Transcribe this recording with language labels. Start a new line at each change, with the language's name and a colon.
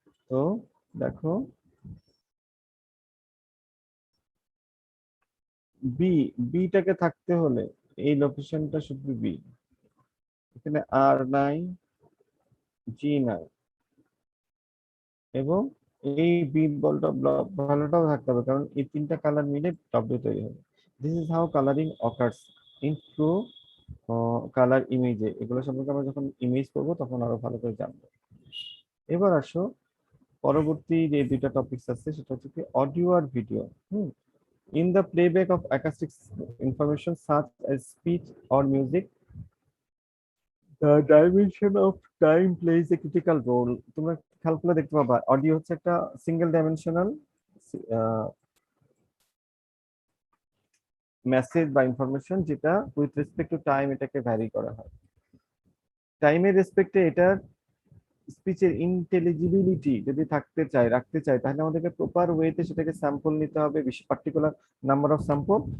Bangla: তো দেখো বি, বিটাকে থাকতে হলে এই লোকেশনটা শুধু বি, এখানে আর নাই, জি নাই, এবং এই বি বলটা ভালোটাও থাকতে হবে, কারণ এই তিনটা কালার মিলে ডব্লিউ তৈরি হবে।
English: This is how colouring occurs in true colour ইমেজে।
Bangla: এগুলো সম্পর্কে আমরা যখন ইমেজ করবো তখন আরো ভালো করে জানবো। এবার আসো পরবর্তী যে দুইটা টপিকস আছে, সেটা হচ্ছে কি audio আর video.
English: In the playback of acoustic information such as speech or music, the dimension of time plays a critical role.
Bangla: তোমরা খেয়াল করে দেখতে পাবা, অডিও হচ্ছে একটা সিঙ্গেল ডাইমেনশনাল মেসেজ বা ইনফরমেশন, যেটা
English: with respect to time
Bangla: এটাকে ভ্যারি করা হয়। টাইমের রেসপেক্টে এটার স্পিচের ইন্টেলিজিবিলিটি যদি থাকতে চায়, রাখতে চায়, তাহলে আমাদেরকে প্রপার ওয়েতে সেটাকে স্যাম্পল নিতে হবে, বেশি পার্টিকুলার নাম্বার অফ স্যাম্পল।